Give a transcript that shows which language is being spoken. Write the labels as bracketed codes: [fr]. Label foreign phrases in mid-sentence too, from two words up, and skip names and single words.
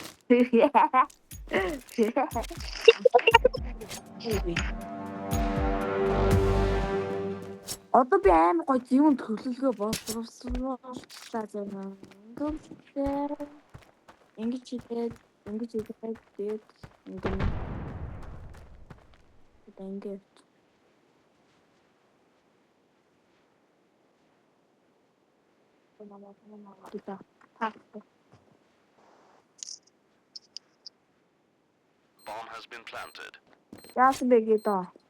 [mn] Одоо би амар гоё юм төлөвлөгөө боловсрууллаа заа. Ингэж хийгээд тэгээд ингээд [en] Bomb has been planted. [mn] яасан бэ гэдэг.